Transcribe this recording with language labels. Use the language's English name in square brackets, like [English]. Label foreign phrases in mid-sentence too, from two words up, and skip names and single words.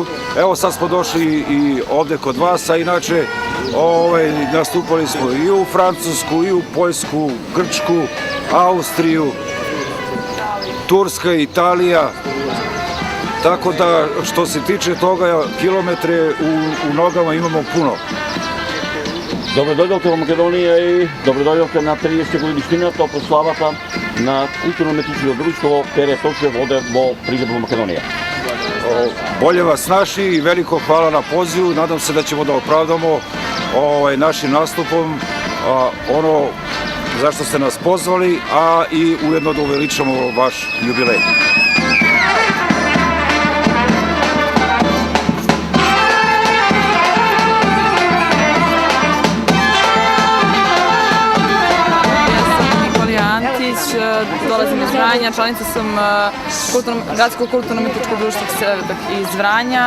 [Serbian] Evo sad smo došli i ovde kod vas, a inače nastupali smo i u Francusku, i u Poljsku, Grčku, Austriju, Turska, Italija. Tako da, što se tiče toga, kilometre u nogama imamo puno. [Macedonian] Добродојдовте во Македонија и добродојдовте на 30 годишнината од прославата на културно-уметничкото друштво Пере Тошев оде во Прилеп во Македонија. [Serbian] Bolje vas naši i veliko hvala na pozivu. Nadam se da ćemo da opravdamo našim nastupom ono zašto ste nas pozvali, a i ujedno da uveličamo vaš jubilej. Dolazim iz Vranja, članica sam Gradskog kulturno-umetničkog društva Sevdah iz Vranja.